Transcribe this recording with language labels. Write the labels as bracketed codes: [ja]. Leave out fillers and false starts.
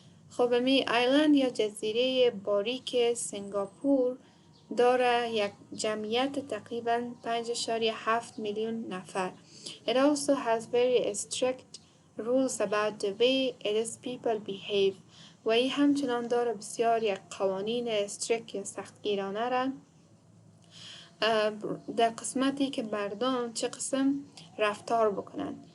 [fa] خب می ایلند یا جزیره باریک سنگاپور داره یک جمعیت تقریباً 5.7 میلیون نفر. [en] It also has very strict rules about the way its people behave. [fa] و این همچنان داره بسیار یک قوانین استریک یا سختگیرانه را در قسمتی که مردم چه قسم رفتار بکنن.